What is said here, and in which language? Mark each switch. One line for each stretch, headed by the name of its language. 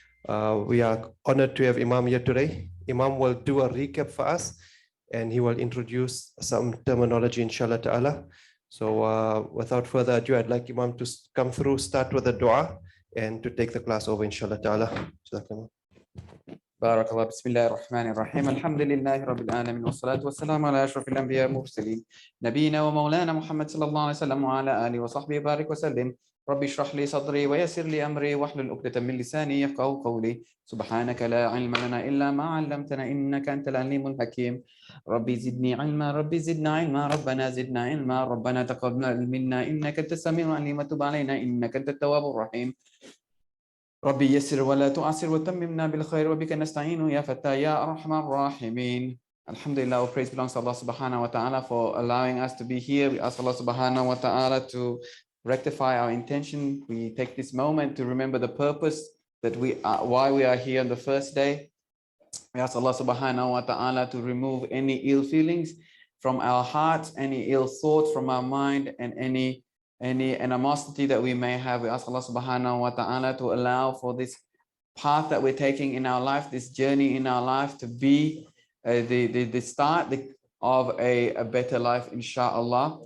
English: We are honored to have Imam here today. Imam will do a recap for us, and he will introduce some terminology, inshallah ta'ala. So without further ado, I'd like Imam to come through, start with a dua, and to take the class over, inshallah ta'ala.
Arabic: بارك الله بسم الله الرحمن الرحيم الحمد لله رب العالمين والصلاة والسلام على أشرف الأنبياء والمرسلين نبينا ومولانا محمد صلى الله عليه وسلم وعلى آله وصحبه بارك وسلم ربي اشرح لي صدري ويسر لي أمري واحلل عقدة من لساني يفقهوا قولي سبحانك لا علم لنا إلا ما علمتنا إنك أنت العليم الحكيم ربي زدني علما ربي زدنا علما ربنا زدنا علما ربنا تقبل منا إنك أنت السميع العليم وتب علينا إنك أنت التواب الرحيم ربي يسر ولا تعسر وتممنا بالخير وبك نستعين يا فتى يا أرحم الراحمين.
English: Alhamdulillah, all praise belongs to Allah subhanahu wa ta'ala for allowing us to be here. We ask Allah subhanahu wa ta'ala to rectify our intention. We take this moment to remember the purpose that why we are here on the first day. We ask Allah subhanahu wa ta'ala to remove any ill feelings from our hearts, any ill thoughts from our mind, and any animosity that we may have. We ask Allah subhanahu wa ta'ala to allow for this path that we're taking in our life, this journey in our life, to be the start of a better life, inshallah.